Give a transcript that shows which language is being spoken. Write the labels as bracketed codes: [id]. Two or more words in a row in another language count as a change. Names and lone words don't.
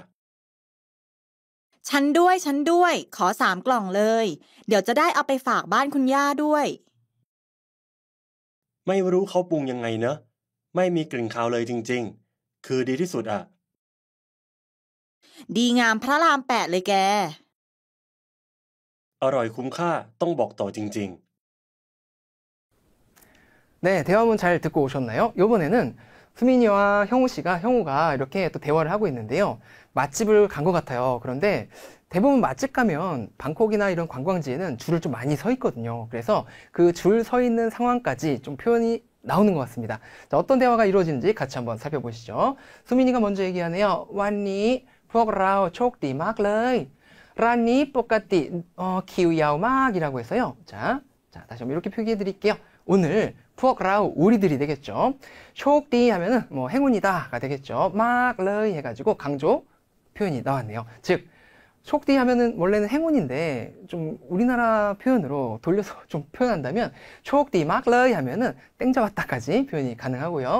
[th] ฉันด้วยขอ3 กล่องเลยเดี๋ยวจะได้เอาไปฝากบ้านคุณย่าด้วย ไม่รู้เขาปรุงยังไงเนอะไม่มีกลิ่นคาวเลยจริงๆคือดีที่สุดอ่ะ ดีงามพระราม8เลยแก อร่อยคุ้มค่าต้องบอกต่อจริงๆ [ko] 네, 대화문 잘 듣고 오셨나요? 이번에는 수민이와 형우가 이렇게 또 대화를 하고 있는데요. 맛집을 간 것 같아요. 그런데 대부분 맛집 가면 방콕이나 이런 관광지에는 줄을 좀 많이 서 있거든요. 그래서 그 줄 서 있는 상황까지 좀 표현이 나오는 것 같습니다. 자, 어떤 대화가 이루어지는지 같이 한번 살펴보시죠. 수민이가 먼저 얘기하네요. [th] วันนี้พวกเราโชคดีมากเลยร้านนี้ปกติคิวยาวมาก [ko] 이라고 해서요. 자, 다시 한번 이렇게 표기해 드릴게요. 오늘 [th] พวกเรา [ko] 우리들이 되겠죠. 쇼디 하면은 뭐 행운이다가 되겠죠. [th] มากเลย [ko] 해가지고 강조 표현이 나왔네요. 즉 쇼디 하면은 원래는 행운인데 좀 우리나라 표현으로 돌려서 좀 표현한다면 [th] โชคดีมากเลย [ko] 하면은 땡 잡았다까지 표현이 가능하고요.